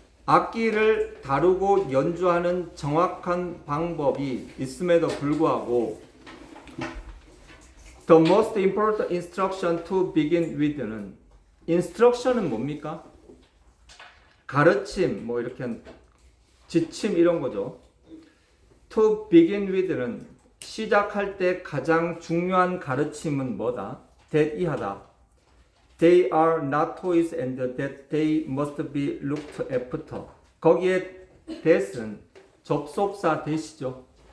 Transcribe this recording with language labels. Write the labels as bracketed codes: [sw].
[ko] 악기를 다루고 연주하는 정확한 방법이 있음에도 불구하고 [en] The most important instruction to begin with [ko] 는 instruction은 뭡니까? 가르침, 뭐 이렇게 지침 이런 거죠. [en] To begin with [ko] 는 시작할 때 가장 중요한 가르침은 뭐다? that 이하다. [en] They are not toys and that they must be looked after. [ko] 거기에 that은 접속사 that이죠.